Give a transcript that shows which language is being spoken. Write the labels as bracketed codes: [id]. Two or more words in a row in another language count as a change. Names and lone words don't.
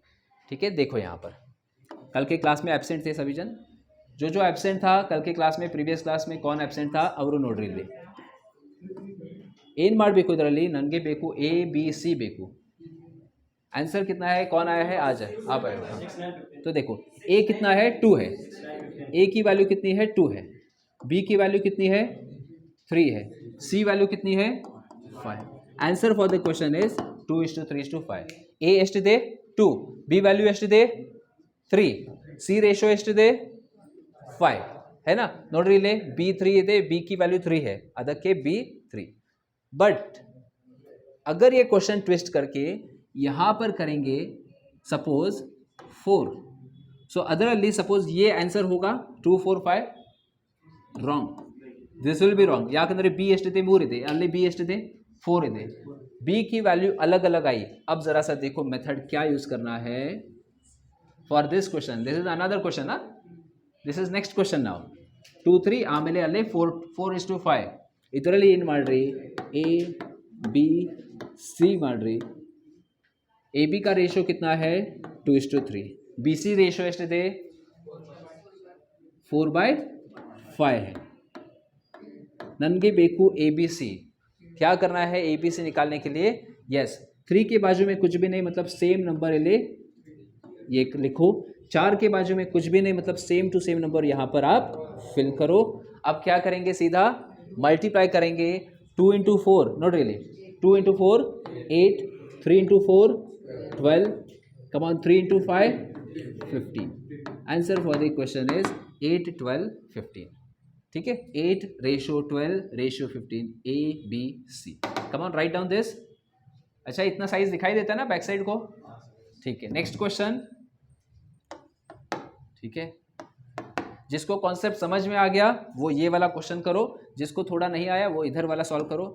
[hi] ठीक है, देखो यहाँ पर कल के क्लास में एब्सेंट थे सभी जन. जो एब्सेंट था कल के क्लास में, [en] previous class [hi] में कौन एब्सेंट था [kn] ಅವರು ನೋಡ್ರಿ. ಇಲ್ಲಿ ಏನು ಮಾಡಬೇಕು? ಇದರಲ್ಲಿ ನನಗೆ ಬೇಕು ABC ಬೇಕು. [hi] आंसर कितना है? कौन आया है? आ जाए, आप आए हो. तो देखो A कितना है? 2 है. A की वैल्यू कितनी है? 2 है. B की वैल्यू कितनी है? 3 है. C वैल्यू कितनी है? 5. [en] answer for the question is 2:3:5. A ಎಷ್ಟಿದೆ? 2. [kn] B वैल्यू ಎಷ್ಟಿದೆ? 3. C ರೇಷೋ ಎಷ್ಟಿದೆ? [hi] 5 है ना. [kn] ನೋಡ್ರಿ ಇಲ್ಲಿ B3 ಇದೆ, [hi] B की वैल्यू 3 है, ಅದಕ್ಕೆ B3. बट अगर ये क्वेश्चन ट्विस्ट करके यहाँ पर करेंगे सपोज 4, [en] so otherly suppose [hi] ये आंसर होगा 2 4 5. [kn] रॉन्ग. [en] this will be wrong. [kn] ಯಾಕಂದರೆ ಬಿ ಎಷ್ಟಿದೆ? 3 ಇದೆ. ಅಲ್ಲಿ ಬಿ ಎಷ್ಟಿದೆ? 4 ಇದೆ. [hi] बी की वैल्यू अलग अलग आई. अब जरा सा देखो मेथड क्या यूज करना है [en] for this question. this is another question ना, this is next question now. [kn] 2 3 ಆಮೇಲೆ ಅಲ್ಲಿ 4:5 ಇದರಲ್ಲಿ ಏನು ಮಾಡ್ರಿ? ए बी सी ಮಾಡ್ರಿ. [hi] ए बी का रेशियो कितना है? 2:3. [kn] बी सी रेशियो ಎಷ್ಟಿದೆ? 4/5 है. ನನಗೆ ಬೇಕು ए बी सी. [hi] क्या करना है ए बी सी निकालने के लिए? यस, 3 के बाजू में कुछ भी नहीं मतलब [en] same number [hi] ले, ये लिखो. 4 के बाजू में कुछ भी नहीं मतलब [en] same to same number [hi] यहाँ पर आप फिल करो. अब क्या करेंगे? सीधा मल्टीप्लाई करेंगे. [en] 2 into 4 not really. 2 into 4 8, 3 into 4 12, come on 3 into 5 15. answer for the question is 8 12 15. [hi] ठीक है, 8:12:15 ए बी सी. [en] come on write down this. [hi] अच्छा, इतना साइज दिखाई देता है ना [en] back side [hi] को? ठीक है, नेक्स्ट क्वेश्चन. ठीक है, जिसको कॉन्सेप्ट समझ में आ गया वो ये वाला क्वेश्चन करो, जिसको थोड़ा नहीं आया वो इधर वाला सॉल्व करो.